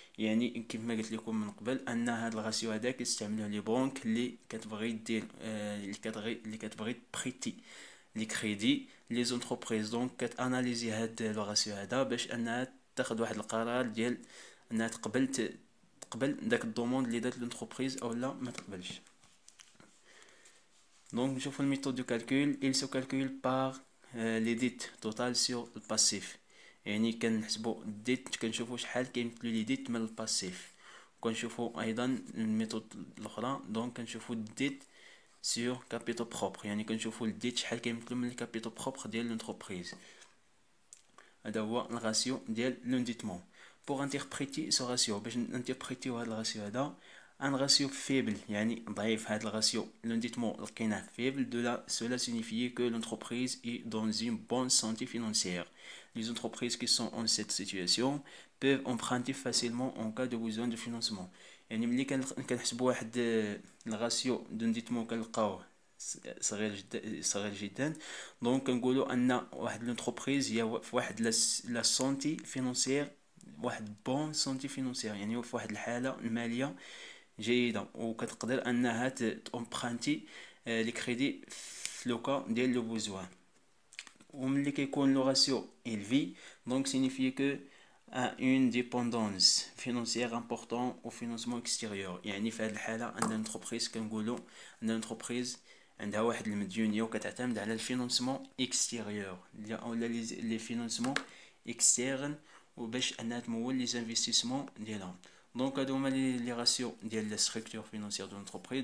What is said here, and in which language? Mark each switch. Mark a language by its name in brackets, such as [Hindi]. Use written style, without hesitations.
[Arabic] يعني كما قلت لكم من قبل ان هذا الراسيو هذا كيستعملوه لي بنك اللي كتبغي دير اللي كتبغي بريتي لي كريدي لي زونتربريز. دونك كتاناليزي هذا لو راسيو هذا باش انها تاخذ واحد القرار ديال انها تقبل داك الدوموند اللي دات لونتربريز او لا ما تقبلش. [French] Donc, je fais une méthode de calcul. Il se calcule par les dettes totales sur le passif. [Arabic] يعني كنحسبوا الديت كنشوفوا شحال كيمثلوا لي ديت من الباسيف. كنشوفوا ايضا الميثود الاخرى دونك كنشوفوا الديت سور كابيتال بروبر يعني كنشوفوا الديت شحال كيمثلوا من الكابيتال بروبر ديال لونتربريز. هذا هو الراسيو ديال لونديتمون. [French] pour interpréter ce ratio [Arabic] باش نانتربريتيو هذا الراسيو هذا [French] un ratio faible [Arabic] يعني ضعيف. هذا الراسيو لونديتمون لقيناه [French] faible cela signifie que l'entreprise est dans une bonne santé financière. Les entreprises qui sont en cette situation peuvent emprunter facilement en cas de besoin de financement. [Arabic] يعني ملي كنحسبوا واحد الغاسيو دونديتمون كنلقاوه صغير جدا. دونك كنقولوا ان واحد لونتربريز هي في واحد لا سونتي فينونسيير، واحد بون سونتي فينونسيير، يعني في واحد الحاله الماليه جيده، وكتقدر انها تامبرانتي لي كريدي في لوكا ديال لو بوزوان. وملي كيكون لو راسيو [French] élevé donc signifie que a une dépendance financière importante au financement extérieur. [Arabic] يعني في هذه الحالة عندنا انتربريز كنقولوا عندنا انتربريز عندها واحد المديونية وكتعتمد على الفينانسمون اكستيريور ولا لي فينانسمون اكستيرن وباش انها تمول لي زانفستيسمون ديالها. دونك هادو هما لي راسيو ديال لا ستركتور فينانسيير دو لونتربريز.